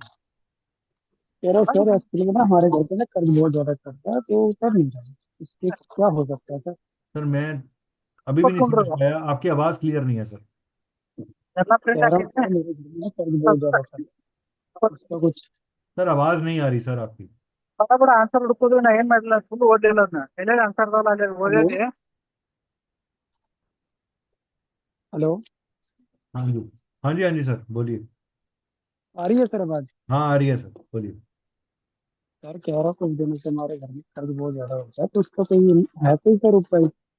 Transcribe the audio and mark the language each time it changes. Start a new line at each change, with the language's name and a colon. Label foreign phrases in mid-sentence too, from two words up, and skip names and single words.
Hindi: कह रहा सर एक्चुअली में ना हमारे घर पे ना कर्ज बहुत ज्यादा चलता है, तो कर नहीं रहा है। इसके क्या हो सकता है सर? सर मैं अभी भी नहीं समझ पाया, आपकी आवाज़ क्लियर नहीं है सर। कह रहा हूँ सर मेरे घर में ना कर्ज बहुत ज्यादा चल रहा है, इसका कुछ। सर आवाज़ नहीं आ रही सर आपकी।
Kannada: ಕೂಡ ಆನ್ಸರ್ ಹುಡುಕೋದು ನಾ ಏನ್ ಮಾಡಿಲ್ಲ ಫುಲ್ ಓದಿಲ್ಲ ಅದನ್ನ ಎಲ್ಲೆಲ್ಲಿ ಆನ್ಸರ್ ಅದಾವಲ್ಲ ಅಲ್ಲಿ
Hindi: हेलो
Kannada: ಓದೇನಿ.
Hindi: हेलो, हाँ जी, हाँ जी हाँ जी सर, बोलिए। आ रही है सर आवाज? हाँ आ रही है सर, बोलिए। सर कह रहा कुछ दिनों से हमारे घर में कर्ज बहुत ज्यादा हो गया, तो उसका कोई है कोई सर उपाय?